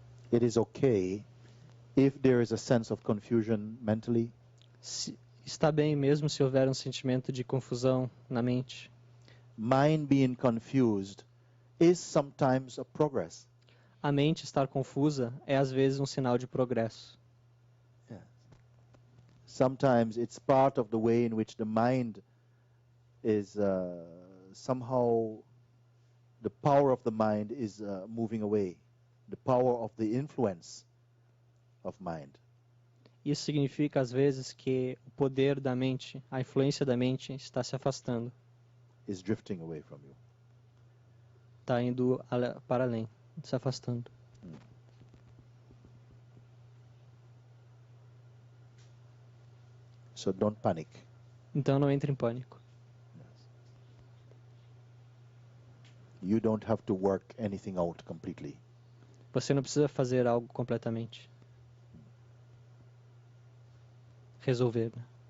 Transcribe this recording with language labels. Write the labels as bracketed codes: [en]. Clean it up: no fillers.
[en] It is okay if there is a sense of confusion mentally. [pt] Está bem mesmo se houver um sentimento de confusão na mente. [en] Mind being confused is sometimes a progress. [pt] A mente estar confusa é às vezes um sinal de progresso. [en] Yeah. Sometimes it's part of the way in which the mind is somehow, the power of the mind is moving away. The power of the influence of mind. [pt] Isso significa às vezes que o poder da mente, a influência da mente está se afastando. [en] Is drifting away from you. [pt] Está indo para além, se afastando. [en] So don't panic. [pt] Então não entre em pânico. [en] You don't have to work anything out completely. [pt] Você não precisa fazer algo completamente. Resolver. Né?